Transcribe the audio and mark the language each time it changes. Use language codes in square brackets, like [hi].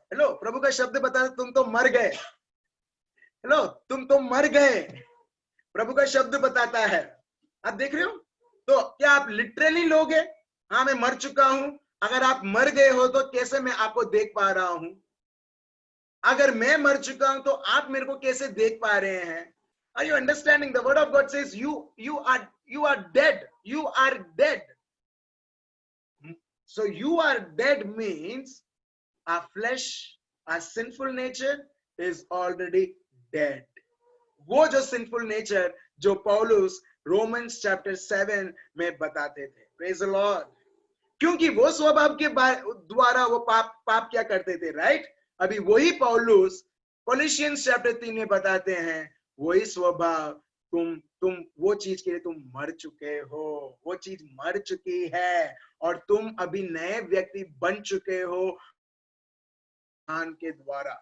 [hi] Hello, प्रभु का शब्द बता, तुम तो मर गए। हेलो, तुम तो मर गए, प्रभु का शब्द बताता है। आप देख रहे हो? तो क्या आप लिटरली लोगे? हाँ, मैं मर चुका हूं। अगर आप मर गए हो तो कैसे मैं आपको देख पा रहा हूं? अगर मैं मर चुका हूं तो आप मेरे को कैसे देख पा रहे हैं? [en] Are you understanding? The word of God says you are dead. You are dead. So you are dead means our flesh, our sinful nature is already dead. [hi] वो जो sinful nature जो पौलुस रोमन्स चैप्टर 7 में बताते थे। [en] Praise the lord. [hi] क्योंकि वो स्वभाव के द्वारा वो पाप क्या करते थे, राइट? अभी वही पौलुस कोलोसियंस चैप्टर 3 में बताते हैं, वही स्वभाव तुम वो चीज के लिए तुम मर चुके हो, वो चीज मर चुकी है और तुम अभी नए व्यक्ति बन चुके हो के द्वारा।